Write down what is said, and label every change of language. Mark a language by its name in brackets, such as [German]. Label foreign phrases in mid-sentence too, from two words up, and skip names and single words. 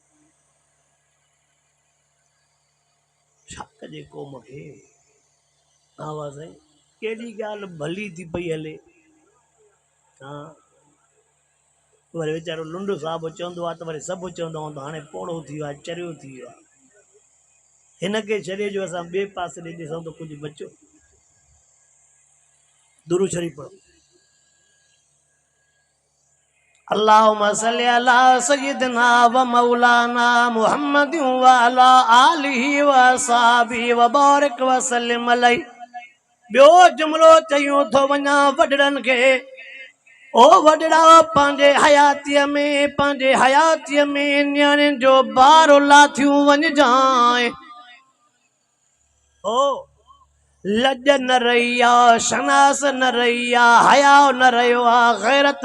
[Sindhi] छा कजे क़ौम खे आवाज़ आई केॾी ॻाल्हि भली थी पई हले हा वरी वीचारो लुंड साहिबु चवंदो आहे त वरी सभु चवंदा त हाणे पोड़ो थी वियो आहे चरियो थी वियो आहे हिनखे छॾे जो असां ॿिए पासे ॾे ॾिसूं त कुझु बचो दुरूद शरीफ़ पढ़ो [Arabic] اللهم صل على سيدنا ومولانا محمد وعلى آله وأصحابه وبارك وسلم عليه [Sindhi] ॿियो जुमिलो चयूं थो वञा वॾड़नि खे ओ वॾड़ा पंहिंजे हयातीअ में न्याणियुनि जो बारो लाथियूं वञजांइ ओ लज न रही आहे शनास न रही आहे हया न रहियो आहे गैरत